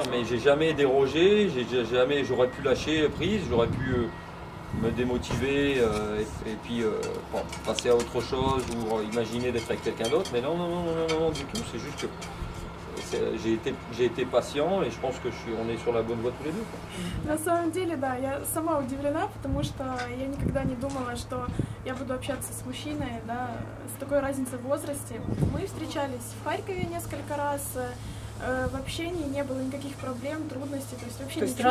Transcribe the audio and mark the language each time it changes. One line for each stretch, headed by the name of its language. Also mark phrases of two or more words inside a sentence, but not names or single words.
French: Mais j'ai jamais dérogé, j'aurais pu lâcher prise, j'aurais pu me démotiver et puis bon, passer à autre chose ou imaginer d'être avec quelqu'un d'autre. Mais non, du tout, c'est juste que j'ai été patient et je pense que on est sur la bonne voie tous les deux.
Russian: На самом деле, да, я сама удивлена, потому что я никогда не думала, что я буду общаться с мужчиной, да, с такой разницей в возрасте. Мы встречались в Харькове несколько раз, в общении не было никаких проблем, трудностей, то есть вообще не чувствовалась